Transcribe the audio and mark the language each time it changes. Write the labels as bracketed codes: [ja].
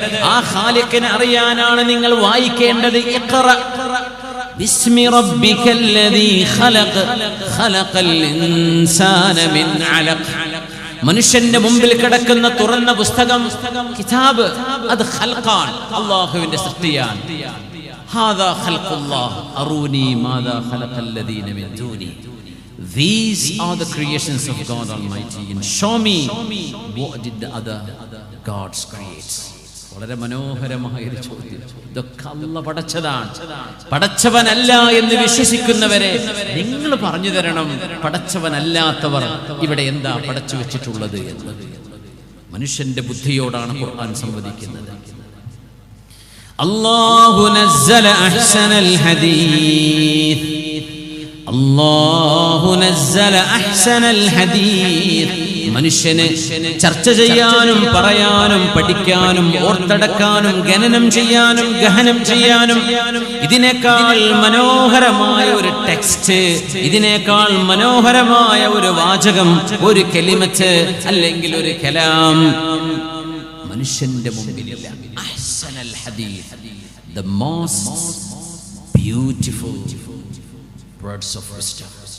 [ml] ആ ഖാലിഖിനെ അറിയാനാണ് നിങ്ങൾ വായിക്കേണ്ടത്. [ar] ഇഖ്റ ബിസ്മി റബ്ബിക്കല്ലദീ ഖലഖ് ഖലഖൽ ഇൻസാന മിൻ അലഖ്. [ml] മനുഷ്യന്റെ മുമ്പിൽ കിടക്കുന്ന തുറന്ന പുസ്തകം, കിതാബ്, അത് ഖൽഖാൻ, അല്ലാഹുവിന്റെ സൃഷ്ടിയാണ്. [ar] ഹാദാ ഖൽഖുല്ലാഹ് അറൂനി മാദാ ഖലഖല്ലദീന മിൻ ദൂനി. [en] These are the creations of God Almighty, and show me what did the other gods create. [ml] വളരെ മനോഹരമായ ഒരു ചോദ്യം. ഇതൊക്കെ അല്ലാഹ് പടച്ചതാണ്. പടച്ചവനല്ല എന്ന് വിശ്വസിക്കുന്നവരെ നിങ്ങൾ പറഞ്ഞു തരണം, പടച്ചവനല്ലാത്തവർ ഇവിടെ എന്താ പടച്ചു വെച്ചിട്ടുള്ളത് എന്ന്. മനുഷ്യന്റെ ബുദ്ധിയോടാണ് ഖുർആൻ സംവദിക്കുന്നത്. [ar] അല്ലാഹു നസ്സല അഹ്സനൽ ഹദീസ്, അല്ലാഹു നസ്സല അഹ്സനൽ ഹദീസ്. [ml] മനുഷ്യന് ചർച്ച ചെയ്യാനും പറയാനും പഠിക്കാനും ഓർത്തെടുക്കാനും ഗണനം ചെയ്യാനും ഗഹനം ചെയ്യാനും ഇതിനേക്കാൾ മനോഹരമായ ഒരു ടെക്സ്റ്റ്, ഇതിനേക്കാൾ മനോഹരമായ ഒരു വാചകം, ഒരു കലിമത്ത് അല്ലെങ്കിൽ ഒരു കലാം മനുഷ്യന്റെ മുമ്പിലില്ല. [ar] അഹ്സനൽ ഹദീസ്, [en] the most beautiful words of wisdom.